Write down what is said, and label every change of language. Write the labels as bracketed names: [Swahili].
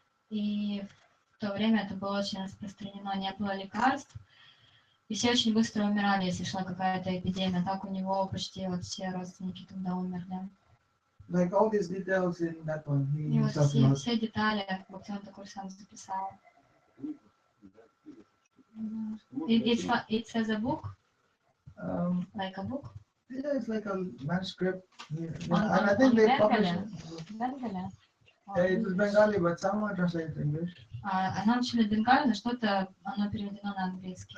[Russian] И в то время это было очень распространено, не было лекарств, и все очень быстро умирали, если шла какая-то эпидемия. Так у него почти вот все родственники тогда умерли. [English] Like all these details in that one, [Russian] И вот все детали Бхактивинода Тхакур сам записал. [English] It's as a book? Like a book? Yeah, it's like a manuscript. Yeah. And I think they published Bengali? it was Bengali, but someone translated English. [Russian] Она учила бенгали, но что-то оно переведено на английский.